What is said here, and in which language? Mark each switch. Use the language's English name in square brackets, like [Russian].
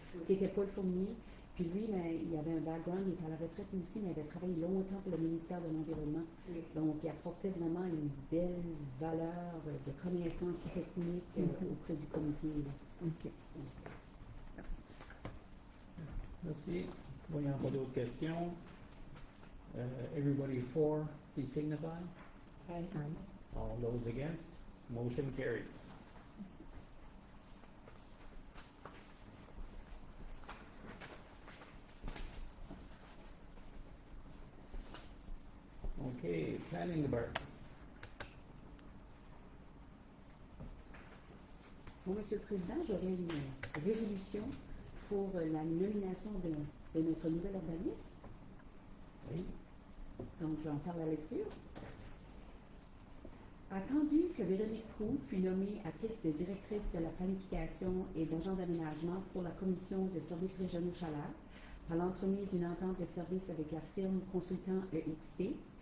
[French] Qui était Paul Fournier. Puis lui, il avait un background, il était à la retraite lui aussi, mais il avait travaillé longtemps pour le ministère de l'Environnement. Oui. Donc, il apportait vraiment une belle valeur de connaissances techniques auprès du comité. OK. Merci. Voyons pas d'autres questions. [English] Everybody for, please signify. Aye. All those against, motion carried. Okay, planning department. [French] Bon, Monsieur le Président, j'aurais une résolution pour la nomination de notre nouvel urbaniste. Oui. Donc, je vais en faire la lecture. Attendu que Véronique Proulx fut nommée à titre de directrice de la planification et d'agent d'aménagement pour la Commission de services régionaux Chaleur, par l'entremise d'une entente de service avec la firme consultant EXP.